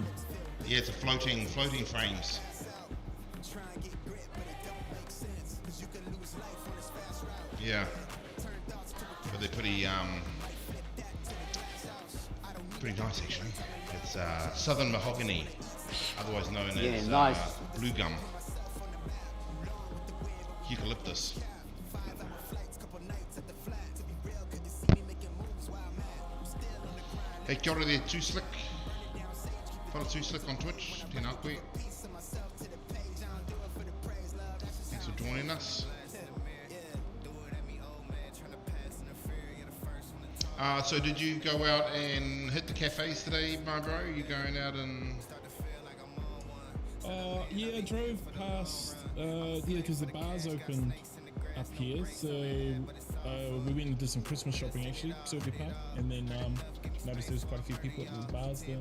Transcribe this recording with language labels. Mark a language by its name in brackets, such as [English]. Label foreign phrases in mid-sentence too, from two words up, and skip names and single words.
[English] Yeah, it's a floating frames. Yeah, but they're pretty nice actually. It's southern mahogany, otherwise known as nice. blue gum, eucalyptus. Hey, [Māori] kia ora [English] there, Too Slick. Follow Too Slick on Twitch. [Māori] Tēnā koe. [English] Thanks for joining us. So did you go out and hit the cafes today, my bro? You going out and... Yeah, I drove past, because the bar's open up here, so we went and did some Christmas shopping actually, Sylvia Park, and then noticed there was quite a few people at the bars there.